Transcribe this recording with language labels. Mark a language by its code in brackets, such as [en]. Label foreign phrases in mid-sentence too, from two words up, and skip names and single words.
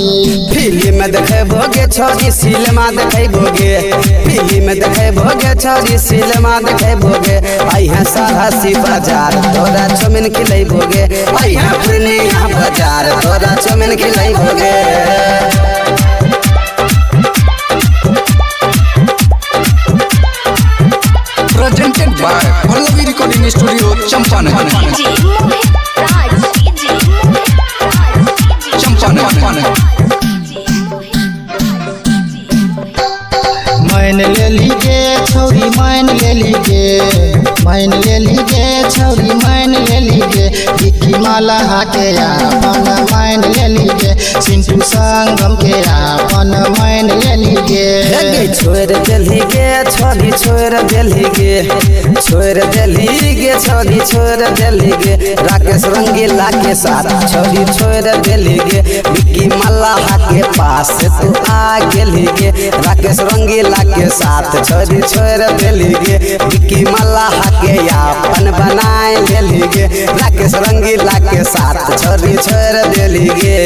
[mai] फिल्म देखेबोगे छोरी सिनेमा देखेबोगे, फिल्म देखेबोगे छोरी सिनेमा देखेबोगे, अइहे सरसी बाजार तोरा चौमिन खिलेबोगे, अइहे पूर्णिया बाजार तोरा चौमिन खिलेबोगे। [en] Presented by Pallavi Recording Studio, Champaran. [mai] मान ले लीगे छौरी मान ले लीगे, मान ले लीगे छौरी मान ले लीगे, विक्की माला के अपन मान ले लीगे, सिंटू संगम के अपन मान ले लीगे। छोड़ देलीगे छोरी छोड़ देलीगे, छोड़ देलीगे छोरी छोड़ देलीगे, राकेश रंगीला के साथ छोरी छोड़ देलीगे, विक्की मल्लाह के पास तू आ गेलीगे, राकेश रंगीला के साथ छोरी छोड़ देलीगे, विक्की मल्लाह के अपन बनाए लेलीगे, राकेश रंगीला के साथ छोरी छोड़ देलीगे।